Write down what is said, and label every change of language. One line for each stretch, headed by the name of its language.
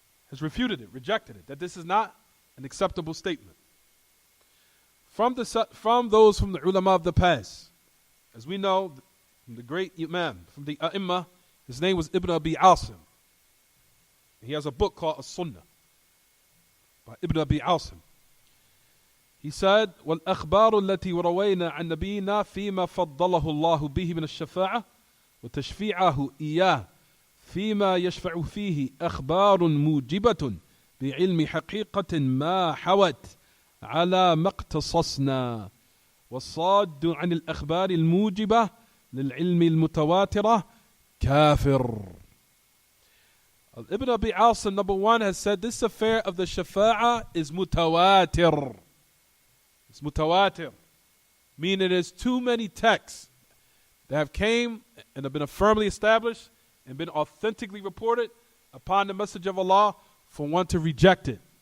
English: Has refuted it, rejected it. That this is not an acceptable statement. From those from the ulama of the past, as we know, from the great Imam, from the A'imma, his name was Ibn Abi Asim. He has a book called As-Sunnah by Ibn Abi Asim. He said,
Arabic: وَالْأَخْبَارُ الَّتِي وَرَوَيْنَا عَنْ نَبِيِّنَا فِيمَا فَضَّلَهُ اللَّهُ بِهِ مِنَ الشَّفَاعَةِ وَتَشْفِيعَهُ إِيَّاهُ فيما يشفع فيه أخبار موجبة بعلم حقيقة ما حوت على ما اقتصصنا والصاد عن الأخبار الموجبة للعلم المتواترة كافر.
English: Ibn Abi Asim, number 1, has said this affair of the shafa'ah is mutawatir. It's mutawatir, meaning there's too many texts that have came and have been firmly established and been authentically reported upon the message of Allah for one to reject it.